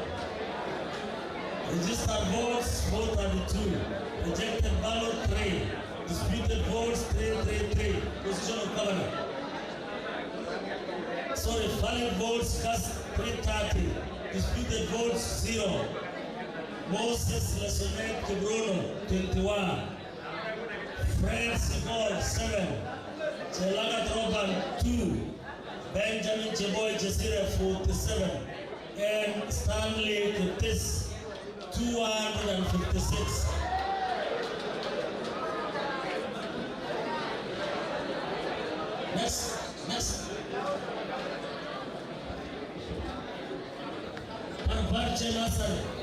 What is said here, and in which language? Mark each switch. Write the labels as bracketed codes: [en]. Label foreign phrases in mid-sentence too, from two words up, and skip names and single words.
[en] Registered votes 432. Rejected ballot 3. Disputed votes 333. Position of governor. Sorry, valid votes cast 330. Disputed votes 0. Moses Lesonet Kibruno 21. Fred Sikol 7. Chelagat Roban 2. Benjamin Cheboy Chesire 47. And Stanley Kutis 256. Next. Parparche Nasari.